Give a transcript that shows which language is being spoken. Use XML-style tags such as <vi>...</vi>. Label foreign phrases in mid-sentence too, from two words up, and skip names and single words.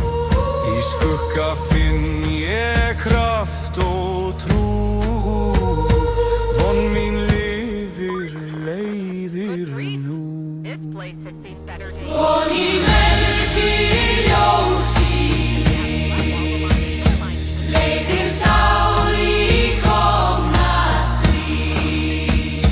<is>Í skugga finn ég kraft og trú, von mín lifir leiðir nú.</is> <en>This place has seen better days.</en> <is>Von í merki ljós í lið, leiðir sál í komna stríð.</is>